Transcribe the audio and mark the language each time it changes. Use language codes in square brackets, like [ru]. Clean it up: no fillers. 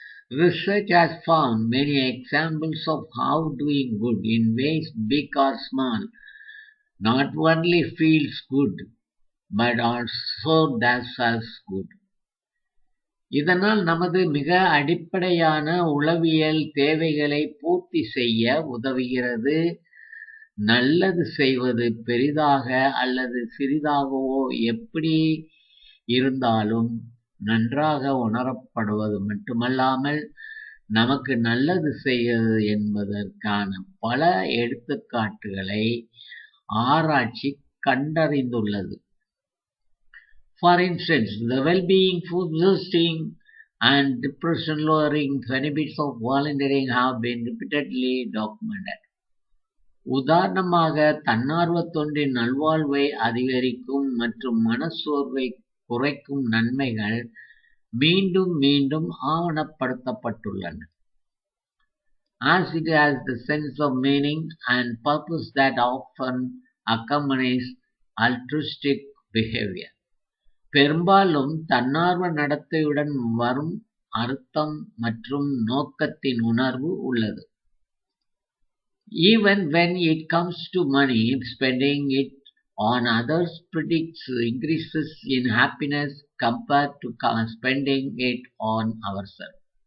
[en] Research has found many examples of how doing good in ways big or small not only feels good but also does us good. [ta] இதனால் நமது மிக அடிப்படையான உளவியல் தேவைகளை பூர்த்தி செய்ய உதவுகிறது. நல்லது செய்வது பெரிதாக அல்லது சிறிதாகவோ எப்படி இருந்தாலும் நன்றாக உணரப்படுவது மட்டுமல்லாமல், நமக்கு நல்லது செய்வது என்பதற்கான பல எடுத்துக்காட்டுகளை ஆராய்ச்சி கண்டறிந்துள்ளது. [en] For instance, the well-being, food boosting, and depression-lowering benefits of volunteering have been repeatedly documented. [ta] உதாரணமாக, தன்னார்வ தொண்டின் நல்வாழ்வை அதிகரிக்கும் மற்றும் மனச்சோர்வை குறைக்கும் நன்மைகள் மீண்டும் மீண்டும் ஆவணப்படுத்தப்பட்டுள்ளன. [en] As it has the sense of meaning and purpose that often accompanies altruistic behavior. [ta] பெரும்பாலும் தன்னார்வ நடத்தையுடன் வரும் அர்த்தம் மற்றும் நோக்கத்தின் உணர்வு உள்ளது. [en] Even when it comes to money, spending it on others predicts increases in happiness compared to spending it on ourselves.